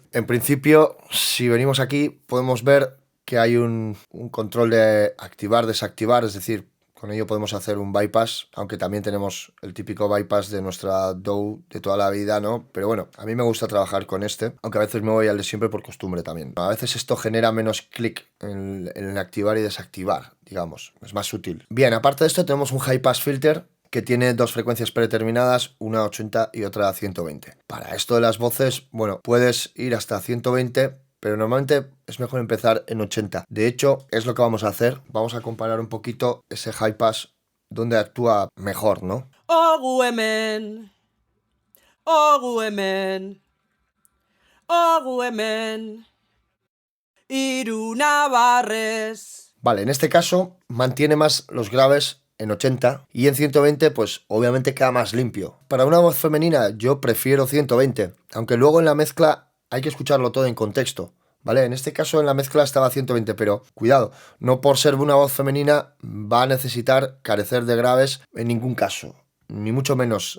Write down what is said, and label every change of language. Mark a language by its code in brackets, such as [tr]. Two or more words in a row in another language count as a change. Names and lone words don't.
[es] En principio, si venimos aquí, podemos ver que hay un control de activar, desactivar, es decir, con ello podemos hacer un bypass, aunque también tenemos el típico bypass de nuestra DAW de toda la vida, ¿no? Pero bueno, a mí me gusta trabajar con este, aunque a veces me voy al de siempre por costumbre también. A veces esto genera menos clic en activar y desactivar, digamos, es más sutil. Bien, aparte de esto tenemos un [en] high pass filter [es] que tiene dos frecuencias predeterminadas, una a 80 y otra a 120. Para esto de las voces, bueno, puedes ir hasta 120, pero normalmente es mejor empezar en 80. De hecho, es lo que vamos a hacer. Vamos a comparar un poquito ese [en] high pass [es] donde actúa mejor, ¿no? [eu] Ogu hemen, ogu hemen, ogu hemen, hiru nabarrez. [es] Vale, en este caso mantiene más los graves en 80 y en 120 pues obviamente queda más limpio. Para una voz femenina yo prefiero 120, aunque luego en la mezcla hay que escucharlo todo en contexto. ¿Vale? En este caso en la mezcla estaba a 120, pero cuidado, no por ser una voz femenina va a necesitar carecer de graves en ningún caso, ni mucho menos.